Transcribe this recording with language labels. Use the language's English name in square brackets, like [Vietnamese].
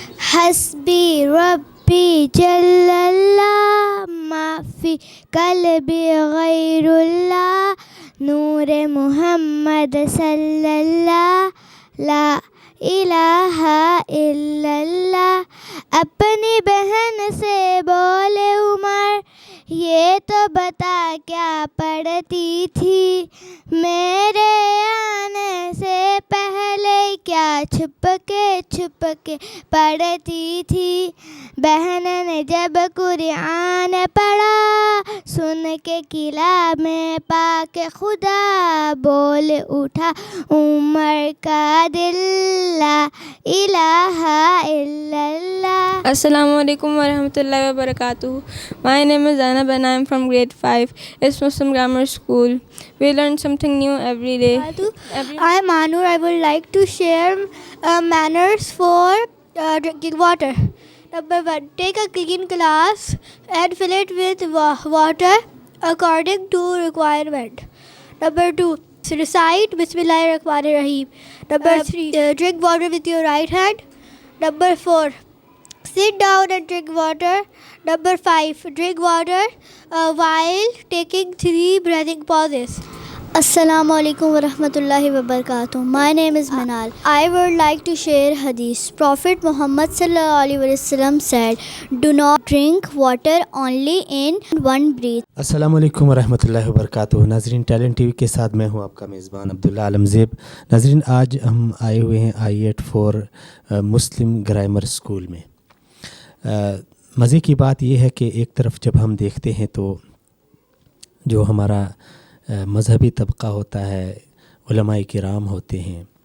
[Arabic] حسبي ربي جل الله ما في قلبي غير الله نور محمد صلی اللہ لا الہ الا اللہ. [Urdu] اپنی بہن سے بولے عمر یہ تو بتا کیا پڑھتی تھی میرے آنے سے پہلے کیا چھپ کے پڑھتی تھی. بہن نے جب قرآن پڑھا سن کے کلام پاک خدا بول اٹھا عمر کا دل [Arabic] لا الہ الا اللہ. السلام علیکم ورحمۃ اللہ وبرکاتہ. [English] My name is Zainab and I am from grade 5. It's Muslim Grammar School. We learn something new every day. I am Anur. I would like to share manners for drinking water. Number 1, take a clean glass and fill it with water according to requirement. Number 2, recite Bismillahirrahmanirrahim. Number 3, drink water with your right hand. Number 4, sit down and drink water. Number 5, drink water while taking 3 breathing pauses. [Arabic] Assalamu alaikum wa rahmatullahi wa barakatuh. [English] My name is Manal. I would like to share hadith. Prophet Muhammad sallallahu alaihi wasallam said, do not drink water only in one breath. [Arabic] السلام علیکم ورحمۃ اللہ وبرکاتہ. [Urdu] ناظرین، talent T V کے ساتھ میں ہوں آپ کا میزبان عبداللہ عالم زیب. ناظرین، آج ہم آئے ہوئے ہیں I8 فور مسلم گرامر اسکول میں. مزے کی بات یہ ہے کہ ایک طرف جب ہم دیکھتے ہیں تو جو ہمارا مذہبی طبقہ ہوتا ہے، علماء کرام ہوتے ہیں،